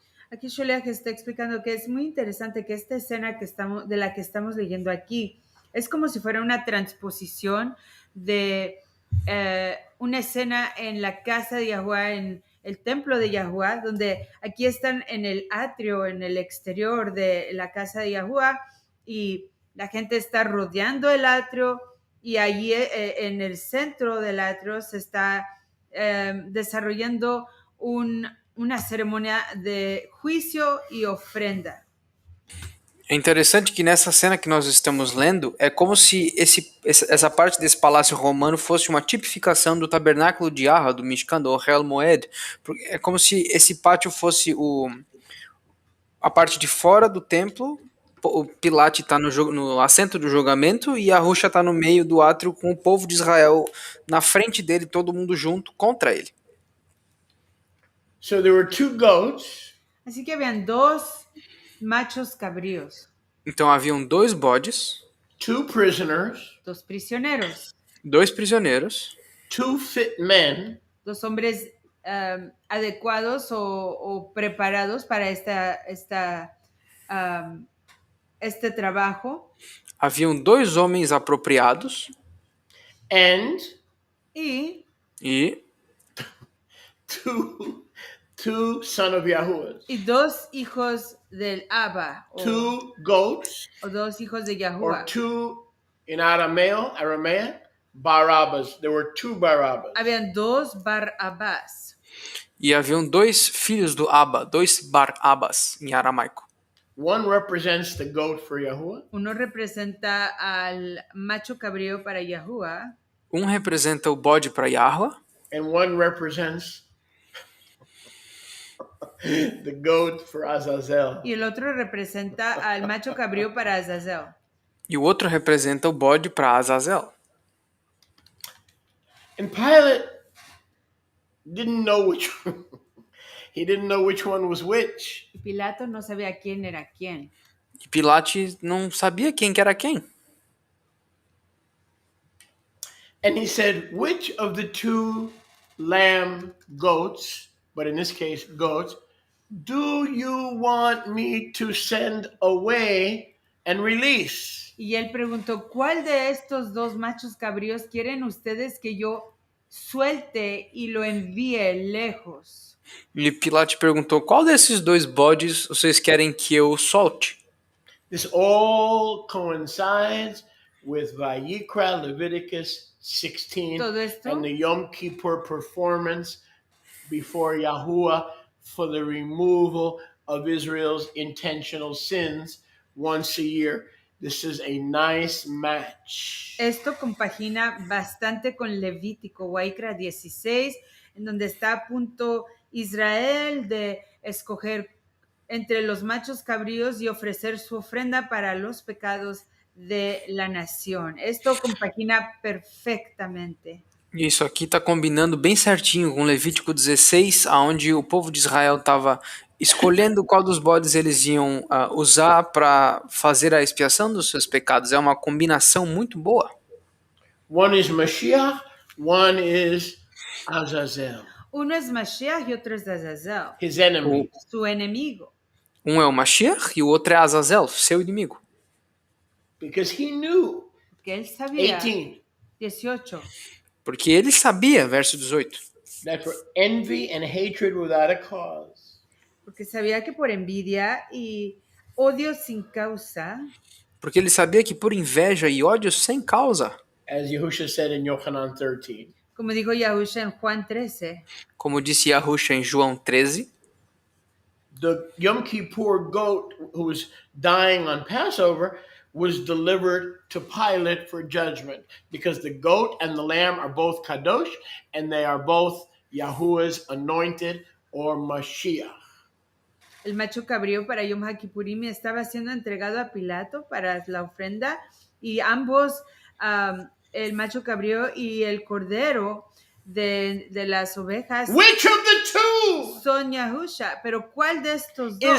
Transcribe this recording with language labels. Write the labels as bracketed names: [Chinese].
[Spanish] Aquí Sholiach está explicando que es muy interesante que esta escena de la que estamos leyendo aquí es como si fuera una transposición de una escena en la casa de Yahuwah, en el templo de Yahuwah, donde aquí están en el atrio, en el exterior de la casa de Yahuwah, y la gente está rodeando el atrio, y allí en el centro del atrio se está desarrollando una [Portuguese] cerimônia de juízo e ofrenda. É interessante que nessa cena que nós estamos lendo, é como se essa parte desse palácio romano fosse uma tipificação do tabernáculo de Yahweh, do Mishkan, do Ohel Moed. É como se esse pátio fosse a parte de fora do templo, o Pilate está no assento do julgamento e Yahusha está no meio do átrio com o povo de Israel na frente dele, todo mundo junto contra ele. [English] So there were two goats. [Spanish] Así que habían dos machos cabríos. [Portuguese] Então haviam dois bodes, [English] Two prisoners, [Spanish] dos prisioneros, [Portuguese] dois prisioneiros, [English] two fit men, [Spanish] dos hombres adecuados o preparados para esta este trabajo [Portuguese] haviam 2 homens apropriados [English] and [Spanish] y [Portuguese] e [English] two son of Yahuwahs, [Spanish] 2 hijos del Abba [English] two goats, [Spanish] o 2 hijos de [English] or Yahuwah. two in Aramaic, Barabbas. There were two Barabbas. [Spanish] Habían 2 Barabás. [Portuguese] e haviam 2 filhos do Abba, 2 Bar-Abas em aramaico. [English] One represents the goat for Yahuwah, [Spanish] Uno representa al macho cabrío para Yahuwah [Portuguese] Um representa o bode para Yahweh [English] and one represents the goat for Azazel. [Spanish] y el otro representa al macho cabrío para Azazel. [Portuguese] e o outro representa o bode para Azazel. [English] And Pilate didn't know which he didn't know which one was which. [Spanish] Y Pilato no sabía quién era quién. [Portuguese] E Pilate não sabia quem que era quem. [English] And he said, which of the two lamb goats, but in this case goats, do you want me to send away and release? [Spanish] Y él preguntó, ¿cuál de estos 2 machos cabríos quieren ustedes que yo suelte y lo envíe lejos? [Portuguese] E Pilate perguntou: qual desses 2 bodes vocês querem que eu solte? [English] This all coincides with Vayikra, Leviticus 16, [Spanish] Todo esto [English] and the Yom Kippur performance before Yahuwah for the removal of Israel's intentional sins once a year. This is a nice match. [Spanish] Esto compagina bastante con Levítico, Waikra 16, en donde está a punto Israel de escoger entre los machos cabríos y ofrecer su ofrenda para los pecados de la nación. Esto compagina perfectamente. [Portuguese] Isso aqui está combinando bem certinho com Levítico 16, onde o povo de Israel estava escolhendo qual dos bodes eles iam usar para fazer a expiação dos seus pecados. É uma combinação muito boa. [English] One is Mashiach, one is Azazel, [Spanish] Uno es Mashiach y otro es Azazel, [English] his enemy. [Spanish] su enemigo. [Portuguese] Um é o Mashiach e o outro é Azazel, seu inimigo. [English] Because he knew, [Spanish] Porque él sabía, 18, 18, [Portuguese] Porque ele sabia, verso 18, [English] that for envy and hatred without a cause, [Spanish] porque sabía que por envidia y odio sin causa, [Portuguese] porque ele sabia que por inveja e ódio sem causa, [English] as Yahushua said in Yochanan 13, [Spanish] como dijo Yahusha en Juan 13, [Portuguese] como disse Yahusha em João 13, [English] the Yom Kippur goat who was dying on Passover was delivered to Pilate for judgment because the goat and the lamb are both kadosh and they are both Yahuwah's anointed or Mashiach. [Spanish] el macho cabrío para Yom HaKippurim estaba siendo entregado a Pilato para la ofrenda y ambos, el macho cabrío y el cordero de las ovejas, [English] Which of the two [Spanish] son Yahusha. Pero ¿cuál de estos dos?